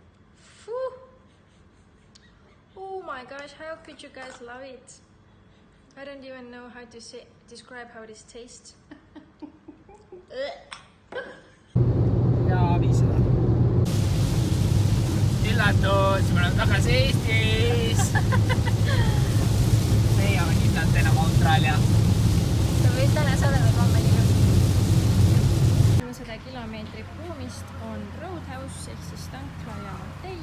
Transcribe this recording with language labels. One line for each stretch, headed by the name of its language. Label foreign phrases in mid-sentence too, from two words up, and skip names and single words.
English: Oh my gosh, how could you guys love it? I don't even know how to describe how this tastes.
Estonian: ja 500. Üllatus, me oleme tagasi Eestis. Me ei ole kindlalt enam Austraalia. Sa võid täna sadame kommeliga. 100 kilomeetrit Broomist on Roadhouse ehk siis tankla ja hotell.